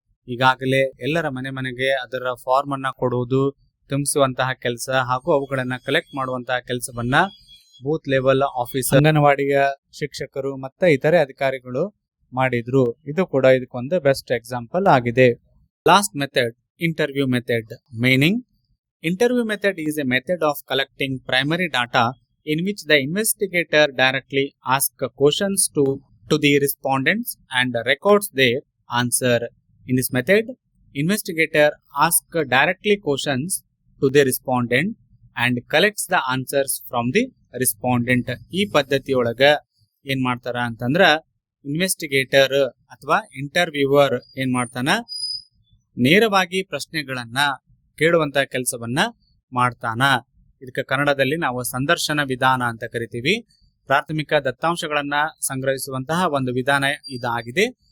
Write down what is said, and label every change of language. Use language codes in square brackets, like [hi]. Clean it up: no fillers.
[kn] ಈಗಾಗಲೇ ಎಲ್ಲರ ಮನೆ ಮನೆಗೆ ಅದರ ಫಾರ್ಮ್ ಅನ್ನ ಕೊಡುವುದು, ತುಂಬಿಸುವಂತಹ ಕೆಲಸ ಹಾಗೂ ಅವುಗಳನ್ನ ಕಲೆಕ್ಟ್ ಮಾಡುವಂತಹ ಕೆಲಸವನ್ನ ಬೂತ್ ಲೆವೆಲ್ ಆಫೀಸರ್, ಅಂಗನವಾಡಿಯ ಶಿಕ್ಷಕರು ಮತ್ತೆ ಇತರೆ ಅಧಿಕಾರಿಗಳು ಮಾಡಿದ್ರು. ಇದು ಕೂಡ ಇದಕ್ಕೊಂದು ಬೆಸ್ಟ್ ಎಕ್ಸಾಂಪಲ್ ಆಗಿದೆ. [en] Last method, interview method. Meaning, interview method is a method of collecting primary data in which the investigator directly asks questions to the respondents and records their answer. In this method, investigator asks directly questions to the respondent and collects the answers from the respondent. [kn] ಈ ಪದ್ಧತಿಯೊಳಗ ಏನ್ ಮಾಡ್ತಾರ ಅಂತಂದ್ರ investigator ಅಥವಾ interviewer ಏನ್ ಮಾಡ್ತಾನ, ನೇರವಾಗಿ ಪ್ರಶ್ನೆಗಳನ್ನ ಕೇಳುವಂತ ಕೆಲಸವನ್ನ ಮಾಡ್ತಾನ. ಇದಕ್ಕೆ ಕನ್ನಡದಲ್ಲಿ ನಾವು ಸಂದರ್ಶನ ವಿಧಾನ ಅಂತ ಕರಿತೀವಿ. ಪ್ರಾಥಮಿಕ ದತ್ತಾಂಶಗಳನ್ನ ಸಂಗ್ರಹಿಸುವಂತಹ ಒಂದು ವಿಧಾನ ಇದಾಗಿದೆ.